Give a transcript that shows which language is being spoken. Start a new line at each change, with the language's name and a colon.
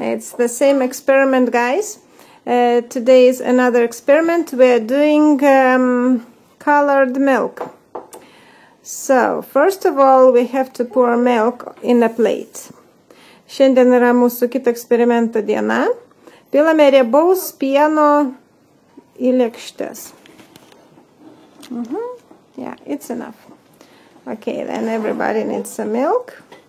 English: It's the same experiment, guys. Today is another experiment. We're doing colored milk. So, first of all, we have to pour milk in a plate.
Lithuanian: Šiandien yra mūsų kito eksperimento diena. Pilame riebaus pieno į lėkštes.
English: Yeah, it's enough. Okay, then everybody needs some milk.